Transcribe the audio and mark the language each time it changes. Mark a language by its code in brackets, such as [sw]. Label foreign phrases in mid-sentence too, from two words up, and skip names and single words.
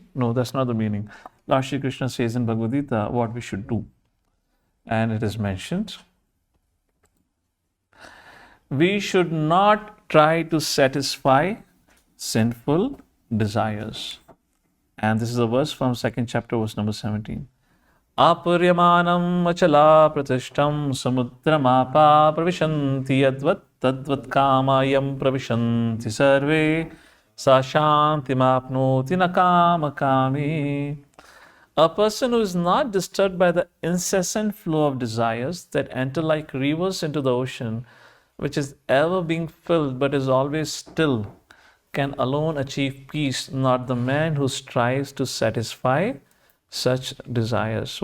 [en] No, that's not the meaning. Lord Shri Krishna says in Bhagavad Gita what we should do. And it is mentioned, we should not try to satisfy sinful desires. And this is a verse from 2nd chapter, verse number 17. [sa] अपूर्यमाणम् अचल प्रतिष्ठम् समुद्रमापः प्रविशन्ति यद्वत् तद्वत् कामायं प्रविशन्ति सर्वे स शान्तिमाप्नोति नकाम कामी. [en] A person who is not disturbed by the incessant flow of desires that enter like rivers into the ocean which is ever being filled but is always still, can alone achieve peace, not the man who strives to satisfy such desires.